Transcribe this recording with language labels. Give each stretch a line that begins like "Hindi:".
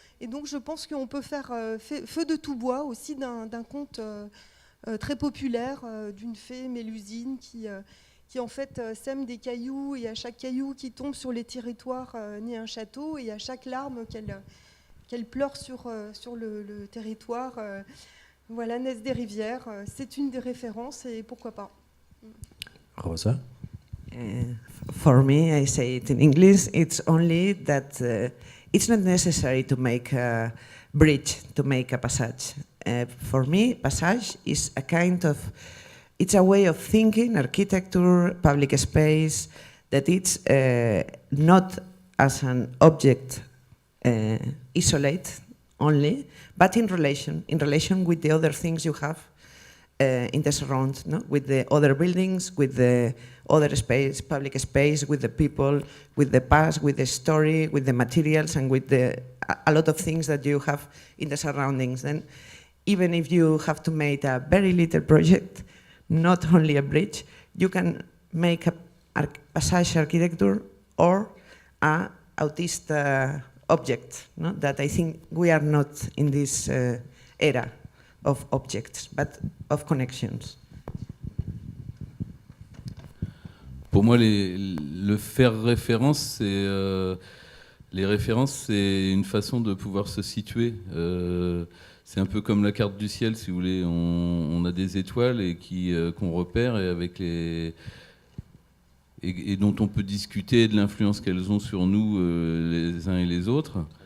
French: Et donc je pense qu'on peut faire feu de tout bois aussi d'un conte très populaire d'une fée Mélusine qui en fait sème des cailloux, et à chaque caillou qui tombe sur les territoires naît un château, et à chaque larme qu'elle pleure sur le territoire, voilà, naissent des rivières. C'est une des références et pourquoi pas. Rosa?
English: For me, I say it in English, it's only that it's not necessary to make a bridge, to make a passage. For me, passage is a kind of, it's a way of thinking architecture, public space, that it's not as an object isolate only, but in relation with the other things you have in the surround, no? With the other buildings, with the other space, public space, with the people, with the past, with the story, with the materials, and with a lot of things that you have in the surroundings. Then, even if you have to make a very little project, not only a bridge, you can make a passage architecture or a autist object, no? That I think we are not in this era of objects, but of connections.
French: Pour moi, le faire référence, les références, c'est une façon de pouvoir se situer. C'est un peu comme la carte du ciel, si vous voulez. On a des étoiles et qu'on repère et avec et dont on peut discuter de l'influence qu'elles ont sur nous les uns et les autres.